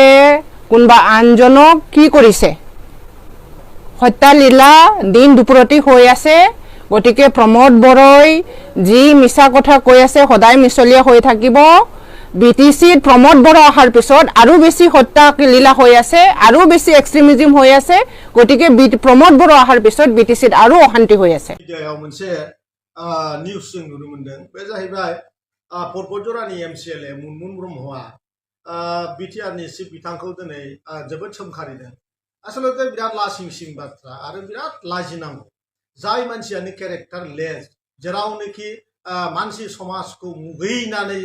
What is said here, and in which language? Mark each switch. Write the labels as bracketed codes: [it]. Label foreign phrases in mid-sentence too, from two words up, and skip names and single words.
[as] কোনবা আনজনক কি কৰিছে হত্যা লীলা দিন দুপৰতি হৈ আছে গতিকে প্ৰমোদ বড়াই যি মিছা কথা কৈ আছে সদায় মিছলীয়া হৈ থাকিব বিটিচিত প্ৰমোদ বড়া অহাৰ পিছত আৰু বেছি হত্যা লীলা হৈ আছে আৰু বেছি এক্সট্ৰিমিজম হৈ আছে গতিকে প্ৰমোদ বড়া অহাৰ পিছত বিটিচিত আৰু অশান্তি হৈ আছে [brx] নিউজ जों नुनो मोनदों बे जाहैबाय पर्बतजरानि एमसिएलए मुनमुन ब्रह्मआ बिटिआरनि चिफ बिथांखौ दिनै जोबोद सोमखारिदों आसलते बिराद लासिंसिं बाथ्रा आरो बिराद लाजिनांगौ जाय मानसियानो [en] character less [brx] जेरावनोखि मानसि समाजखौ मुगैनानै